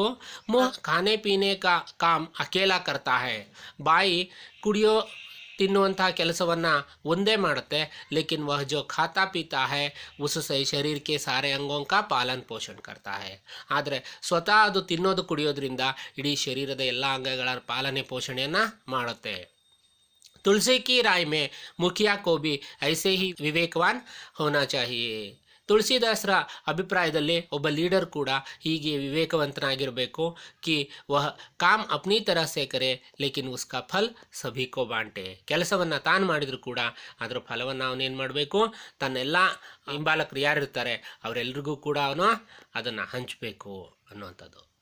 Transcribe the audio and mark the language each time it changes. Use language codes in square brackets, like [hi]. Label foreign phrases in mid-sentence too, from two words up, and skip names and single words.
[hi] मुँह खाने पीने का काम अकेला करता है, [kn] ಬಾಯಿ ಕುಡಿಯೋ ತಿನ್ನುವಂತಹ ಕೆಲಸವನ್ನು ಒಂದೇ ಮಾಡುತ್ತೆ. [hi] लेकिन वह जो खाता पीता है उससे शरीर के सारे अंगों का पालन पोषण करता है. [kn] ಆದರೆ ಸ್ವತಃ ಅದು ತಿನ್ನೋದು ಕುಡಿಯೋದ್ರಿಂದ ಇಡೀ ಶರೀರದ ಎಲ್ಲ ಅಂಗಗಳ ಪಾಲನೆ ಪೋಷಣೆಯನ್ನು ಮಾಡುತ್ತೆ. [hi] तुलसी की राय में मुखिया को भी ऐसे ही विवेकवान होना चाहिए. [kn] ತುಳಸಿದಾಸರ ಅಭಿಪ್ರಾಯದಲ್ಲಿ ಒಬ್ಬ ಲೀಡರ್ ಕೂಡ ಹೀಗೆ ವಿವೇಕವಂತನಾಗಿರಬೇಕು. [hi] कि वह काम अपनी तरह से करे लेकिन उसका फल सभी को बांटे, [kn] ಕೆಲಸವನ್ನು ತಾನು ಮಾಡಿದರೂ ಕೂಡ ಅದರ ಫಲವನ್ನು ಅವನೇನು ಮಾಡಬೇಕು, ತನ್ನೆಲ್ಲ ಹಿಂಬಾಲಕರು ಯಾರಿರ್ತಾರೆ ಅವರೆಲ್ಲರಿಗೂ ಕೂಡ ಅವನು ಅದನ್ನು ಹಂಚಬೇಕು ಅನ್ನುವಂಥದ್ದು.